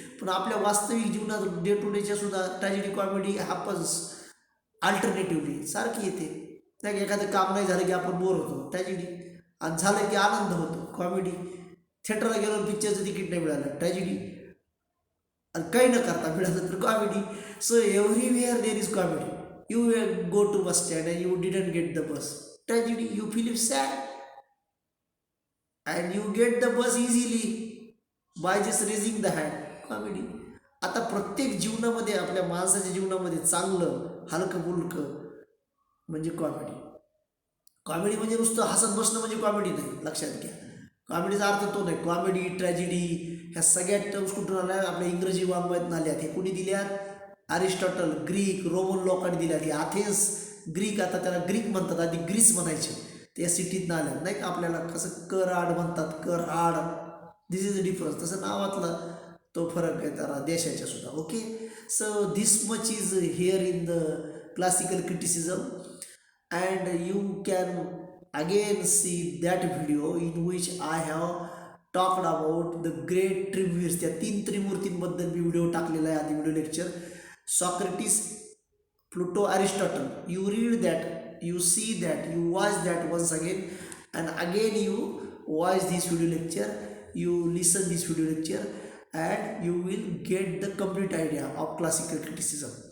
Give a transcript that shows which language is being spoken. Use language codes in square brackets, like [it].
[mr] पण आपल्या वास्तविक जीवनात डे टू डेच्या सुद्धा ट्रॅजेडी, कॉमेडी [en] happens alternatively, [mr] सारखी येते. नाही, एखादं काम नाही झालं की आपण बोर होतो, ट्रॅजेडी. आणि झालं की आनंद होतो, कॉमेडी. थिएटरला गेलो, पिक्चरचं तिकीट नाही मिळालं, ट्रॅजेडी. आणि काही न करता मिळालं तर comedy. [en] So everywhere there is comedy. You go to bus stand and you didn't get the bus, tragedy. You feel sad and you get the bus easily by just raising the hand, comedy. [mr] आता प्रत्येक जीवनामध्ये, आपल्या माणसाच्या जीवनामध्ये चांगलं हलकं फुलकं म्हणजे comedy. Comedy म्हणजे नुसतं हसत बसणं म्हणजे कॉमेडी नाही, लक्षात घ्या. कॉमेडीचा अर्थ तो नाही. कॉमेडी, ट्रॅजेडी ह्या सगळ्या टर्म्स कुठून आल्या? आपल्या इंग्रजी वाङ्मयातून आल्यात. हे कुणी दिल्यात? अरिस्टॉटल, ग्रीक, रोमन लोकांनी दिल्या. ती अथेन्स, ग्रीक, आता त्याला ग्रीक म्हणतात, आधी ग्रीस म्हणायचे, त्या सिटीत आल्या नाही का. आपल्याला कसं कराड म्हणतात, कराड, [en] This is a difference. [mr] तसं नावातला तो फरक आहे त्याला देशाच्या सुद्धा. [en] Okay, so this much is here in the classical criticism. And you can again see that video in which I have talked about the great triumvirs. [mr] त्या तीन त्रिमूर्तींबद्दल मी व्हिडिओ टाकलेला आहे आधी video lecture. [en] Socrates, Pluto, Aristotle. You read that, you see that, you watch that once again, and again you watch this video lecture, you listen this video lecture, and you will get the complete idea of classical criticism.